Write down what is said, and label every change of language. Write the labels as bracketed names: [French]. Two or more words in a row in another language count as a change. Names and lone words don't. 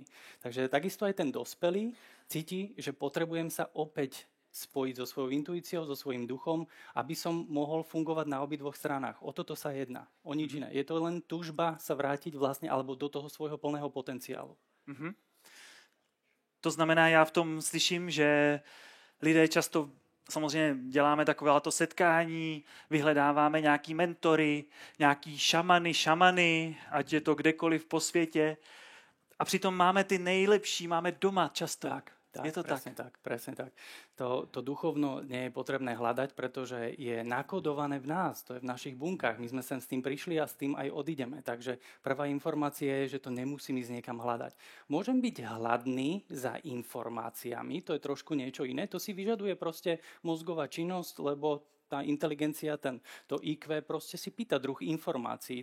[Slovak] Takže takisto aj ten dospelý cíti, že potrebujem sa opäť spojiť so svojou intuíciou, so svojím duchom, aby som mohol fungovať na obidvoch stranách. O toto sa jedná, o nič iné. Je to len túžba sa vrátiť vlastne alebo do toho svojho plného potenciálu. Mm-hmm. [Czech] To znamená, já v tom slyším, že lidé často, samozřejmě děláme takovéto setkání, vyhledáváme nějaký mentory, nějaký šamany, ať je to kdekoliv po světě. A přitom máme ty nejlepší, máme doma často. [Slovak] Tak, je to presne tak. To duchovno nie je potrebné hľadať, pretože je nakodované v nás, to je v našich bunkách. My sme sem s tým prišli a s tým aj odídeme. Takže prvá informácia je, že to nemusím ísť niekam hľadať. Môžem byť hladný za informáciami, to je trošku niečo iné, to si vyžaduje proste mozgová činnosť, lebo tá inteligencia, to IQ proste si pýta druh informácií.